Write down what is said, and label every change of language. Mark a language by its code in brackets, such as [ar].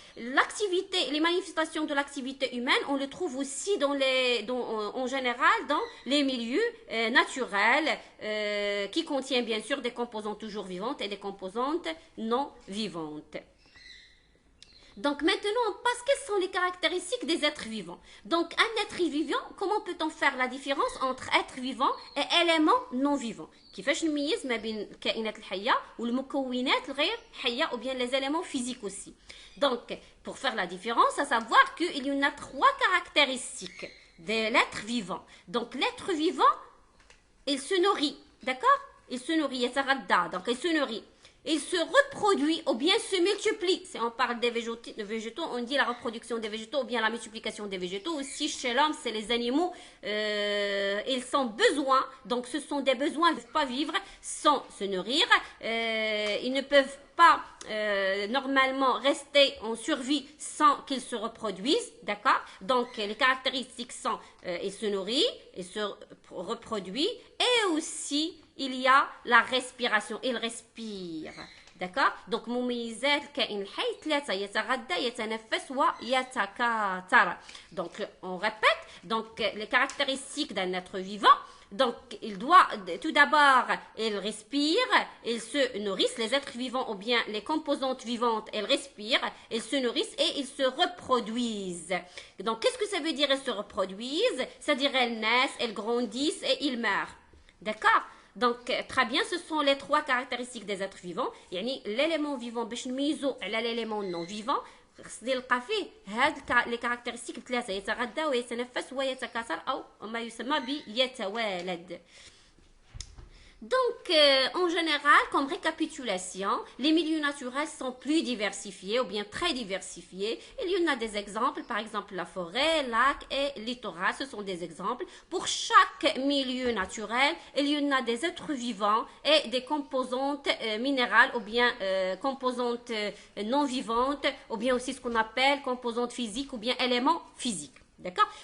[fr] L'activité, les manifestations de l'activité humaine, on le trouve aussi en général dans les milieux naturels qui contiennent bien sûr des composantes toujours vivantes et des composantes non vivantes. Donc maintenant, on passe, quelles sont les caractéristiques des êtres vivants? Donc un être vivant, comment peut-on faire la différence entre être vivant et élément non vivant? [ar] كيفاش نميز ما بين الكائنات الحية والمكونات الغير حية [fr] ou bien les éléments physiques aussi. Donc pour faire la différence, à savoir qu'il y en a trois caractéristiques de l'être vivant. Donc l'être vivant, il se nourrit, d'accord? Il se nourrit, donc il se nourrit. Il se reproduit ou bien se multiplie. Si on parle des végétaux, on dit la reproduction des végétaux ou bien la multiplication des végétaux. Aussi, chez l'homme, c'est les animaux. Ils ont besoin, donc ce sont des besoins. Ils ne peuvent pas vivre sans se nourrir. Ils ne peuvent pas normalement rester en survie sans qu'ils se reproduisent, d'accord? Donc les caractéristiques sont il se nourrit, il se reproduit et aussi il y a la respiration, il respire. D'accord? [ar] Donc مميزات الكائن الحي ثلاثة: يتغذى، يتنفس ويتكاثر. [fr] Donc on répète, donc les caractéristiques d'un être vivant. Donc, il doit, tout d'abord, il respire, ils se nourrissent, les êtres vivants ou bien les composantes vivantes, elles respirent, ils se nourrissent et ils se reproduisent. Donc, qu'est-ce que ça veut dire, elles se reproduisent? C'est-à-dire, elles naissent, elles grandissent et ils meurent. D'accord? Donc, très bien, ce sont les trois caractéristiques des êtres vivants. [ar] يعني [fr] l'élément vivant [ar] باش نميزو على [fr] l'élément non vivant. [ar] خصني نلقى فيه هاد لي كاركتيرستيك ثلاثه: يتغذى ويتنفس ويتكاثر او ما يسمى بيتوالد. [fr] Donc, en général, comme récapitulation, les milieux naturels sont plus diversifiés ou bien très diversifiés. Il y en a des exemples, par exemple la forêt, lac et littoral, ce sont des exemples. Pour chaque milieu naturel, il y en a des êtres vivants et des composantes minérales ou bien composantes non vivantes ou bien aussi ce qu'on appelle composantes physiques ou bien éléments physiques. D'accord?